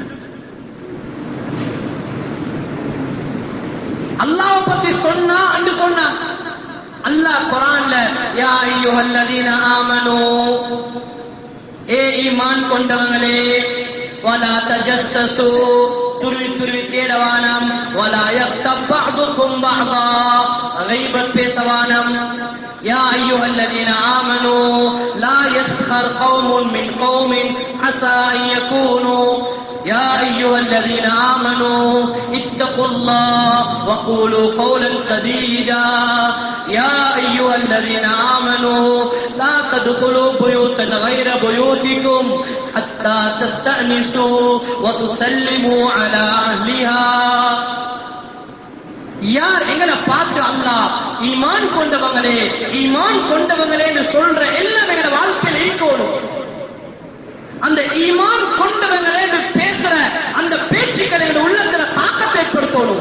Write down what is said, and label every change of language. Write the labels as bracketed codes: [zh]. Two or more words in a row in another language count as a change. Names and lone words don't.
[ta] அல்லாஹ்வை பத்தி சொன்னா என்று சொன்னா அல்லாஹ் குர்ஆன்ல [ar] يا أيها الذين آمنوا, [ta] ஏ ஈமான் கொண்டவங்களே, [ar] ولا تجسسوا, [ta] துருவி தேடவானம், [ar] ولا يغتب بعضكم بعضا, [ta] கைபத் பேசவானம். [ar] يا أيها الذين آمنوا لا يسخر قوم من قوم عسى أن يكونوا, يا أيها الذين آمنوا اتقوا الله وقولوا قولا سديدا. يا أيها الذين آمنوا لا تدخلوا بيوتا غير بيوتكم حتى تستأنسوا وتسلموا على أهلها. [ta] யார் எங்களை பார்த்து அல்லாஹ் ஈமான் கொண்டவங்களே ஈமான் கொண்டவங்களே என்று சொல்ற எல்லாம் எங்க வாழ்க்கையில் இருக்கணும். அந்த ஈமான் கொண்டவங்களே என்று பேசுற அந்த பேச்சுக்களை எங்க உள்ளத்துல தாக்கத்தை ஏற்படுத்தணும்.